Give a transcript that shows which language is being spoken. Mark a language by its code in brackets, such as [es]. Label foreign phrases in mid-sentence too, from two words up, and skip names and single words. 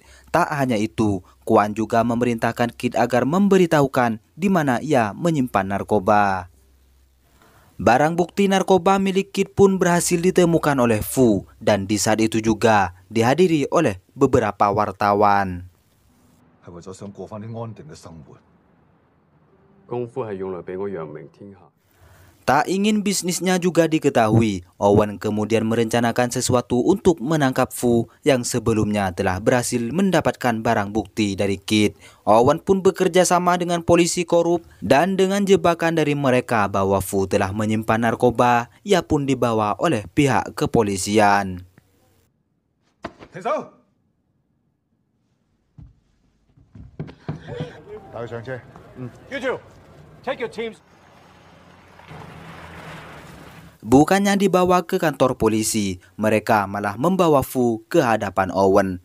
[id] Tak hanya itu, Kwan juga memerintahkan Kit agar memberitahukan di mana ia menyimpan narkoba. Barang bukti narkoba milik Kit pun berhasil ditemukan oleh Fu dan di saat itu juga dihadiri oleh beberapa wartawan. [yue] 係為咗想過返啲安定嘅生活。功夫係用來俾我揚名天下。 [id] Tak ingin bisnisnya juga diketahui, Owen kemudian merencanakan sesuatu untuk menangkap Fu yang sebelumnya telah berhasil mendapatkan barang bukti dari Kit. Owen pun bekerja sama dengan polisi korup dan dengan jebakan dari mereka bahwa Fu telah menyimpan narkoba, ia pun dibawa oleh pihak kepolisian. [yue] 停手！打去上車。 [en] You two, take your teams. [id] Bukannya dibawa ke kantor polisi, mereka malah membawa Fu ke hadapan Owen.